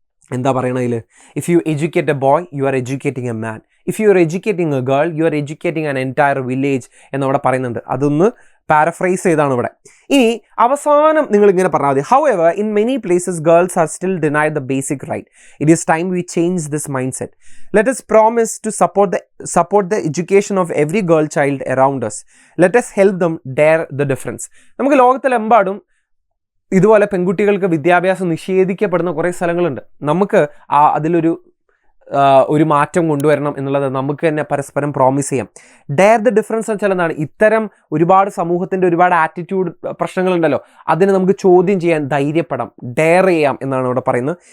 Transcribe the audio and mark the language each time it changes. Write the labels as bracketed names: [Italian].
[Malayalam] എന്താ പറയണതിൽ, [English] if you educate a boy you are educating a man, if you are educating a girl you are educating an entire village [Malayalam] എന്നവിടെ പറയുന്നുണ്ട്. അതൊന്ന് paraphrase ചെയ്താണ് ഇവിടെ. ഇനി അവസാനം നിങ്ങൾ ഇങ്ങനെ പറഞ്ഞാൽ മതി, [English] However in many places girls are still denied the basic right. It is time we change this mind set. Let us promise to support the education of every girl child around us. Let us help them dare the difference. [Malayalam] നമുക്ക് ലോകത്തിലെമ്പാടും ഇതുപോലെ പെൺകുട്ടികൾക്ക് വിദ്യാഭ്യാസം നിഷേധിക്കപ്പെടുന്ന കുറേ സ്ഥലങ്ങളുണ്ട്. നമുക്ക് അതിലൊരു മാറ്റം കൊണ്ടുവരണം എന്നുള്ളത് നമുക്ക് തന്നെ പരസ്പരം പ്രോമിസ് ചെയ്യാം. ഡെയർ ദ ഡിഫറൻസ് എന്ന് വെച്ചാൽ എന്താണ്, ഇത്തരം ഒരുപാട് സമൂഹത്തിൻ്റെ ഒരുപാട് ആറ്റിറ്റ്യൂഡ് പ്രശ്നങ്ങളുണ്ടല്ലോ, അതിനെ നമുക്ക് ചോദ്യം ചെയ്യാൻ ധൈര്യപ്പെടാം, ഡെയർ ചെയ്യാം എന്നാണ് ഇവിടെ പറയുന്നത്.